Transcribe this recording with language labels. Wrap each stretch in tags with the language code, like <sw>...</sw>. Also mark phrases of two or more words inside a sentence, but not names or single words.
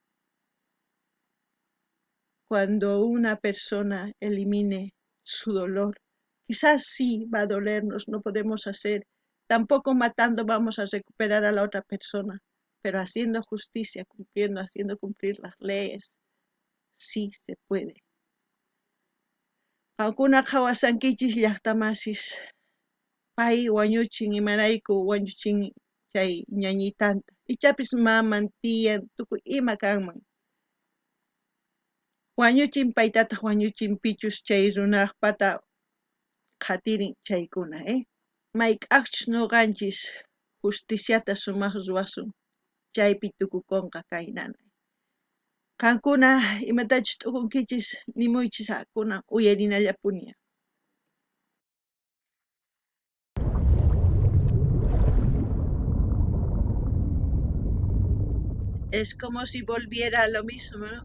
<es>Cuando una persona elimine su dolor. Quizás sí va a dolernos, no podemos hacer. Tampoco matando vamos a recuperar a la otra persona, pero haciendo justicia, haciendo cumplir las leyes, sí se puede.</es> <qu>Qamkuna qawasankichis llaqtamasis pay wañuchin imarayku wañuchin chay ñañitanta ichapis maman tiyan tukuy ima kanman wañuchin paytataq wañuchinpichus chay runaq pata qhatirin chaykuna mayk'aqchus nuqanchis justiciata sumaq ruwasun chaypi tukukunqa kay nanay qankuna imatachus t'ukunkichis nimuychis hakuna uyarinallapuniya.</qu> <es>Es como si volviera a lo mismo, ¿no?</es>